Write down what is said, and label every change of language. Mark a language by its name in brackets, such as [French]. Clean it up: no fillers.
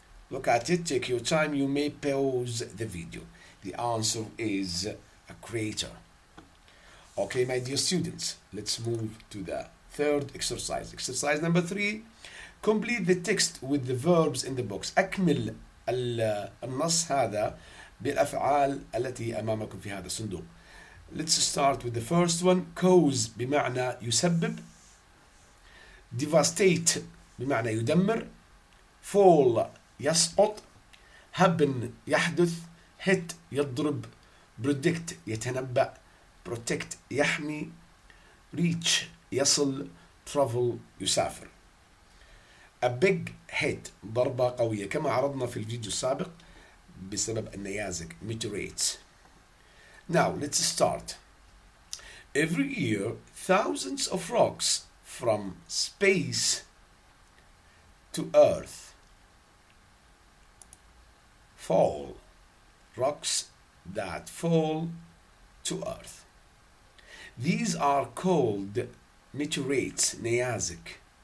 [English] Look at it, take your time, you may pause the video. The answer is a crater. Okay, my dear students, let's move to the third exercise. Exercise number 3, complete the text with the verbs in the box. [Arabic] أكمل النص هذا بالأفعال التي أمامكم في هذا الصندوق. [English] Let's start with the first one. [Arabic] Cause بمعنى يسبب. Devastate بمعنى يدمر. Fall يسقط. Happen يحدث. Hit يضرب. Predict يتنبأ. Protect يحمي. Reach يصل. Travel يسافر. [English] A big hit [Arabic] ضربة قوية كما عرضنا في الفيديو السابق بسبب النيازك meteorites. [English] Now let's start. Every year thousands of rocks from space to Earth fall. Rocks that fall to Earth. These are called meteorites, نيازك.